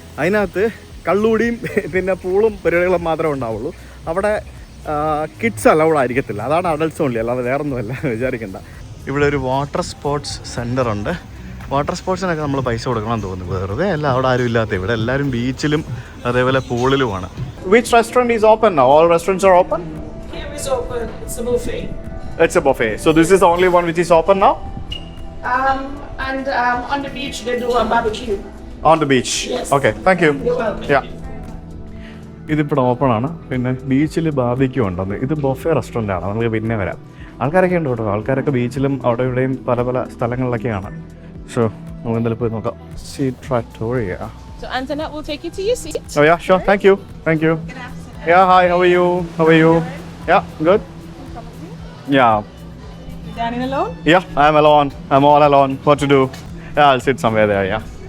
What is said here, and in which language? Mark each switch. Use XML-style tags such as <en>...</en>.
<ml>അതിനകത്ത് കള്ളുകൂടിയും പിന്നെ പൂളും പരിപാടികളും മാത്രമേ ഉണ്ടാവുള്ളൂ. അവിടെ കിഡ്സ് അലൗഡ് ആയിരിക്കത്തില്ല, അതാണ് അഡൾട്ട്സ് ഓൺലി, അല്ലാതെ വേറൊന്നുമല്ല വിചാരിക്കേണ്ട. ഇവിടെ ഒരു വാട്ടർ സ്പോർട്സ് സെൻ്റർ ഉണ്ട്. വാട്ടർ സ്പോർട്സിനൊക്കെ നമ്മൾ പൈസ കൊടുക്കണം തോന്നുന്നു, വെറുതെ അല്ല. അവിടെ ആരും ഇല്ലാത്ത, ഇവിടെ എല്ലാവരും ബീച്ചിലും അതേപോലെ പൂളിലുമാണ്.</ml> <en>Which restaurant is open now? All restaurants are open? Here is open. It's a buffet. It's a buffet. So this is the only one which is open now? And on the beach they do a barbecue. On the beach? Yes. Okay, thank you. You're welcome.</en> <ml>Yeah. ഇതിപ്പോൾ open ആണ്. പിന്നെ ബീച്ചിൽ barbecue ഉണ്ടെന്ന്. ഇത് buffet restaurant ആണ്, നമുക്ക് പിന്നെ വരാം. ആൾക്കാരൊക്കെ ഉണ്ട് കേട്ടോ, ആൾക്കാരൊക്കെ ബീച്ചിലും അവിടെ ഇവിടെയും പല സ്ഥലങ്ങളിലൊക്കെയാണ്. സോ നമുക്ക് എന്തായാലും പോയി നോക്കാം. See ട്രാറ്റോറിയ.</ml> <en>So Antoinette will take you to your seat. Oh yeah, sure. Thank you. Yeah, hi, how are you? Yeah, good. Yeah. You dining alone? Yeah, I'm alone. I'm all alone. What to do? Yeah, I'll sit somewhere there, yeah.</en>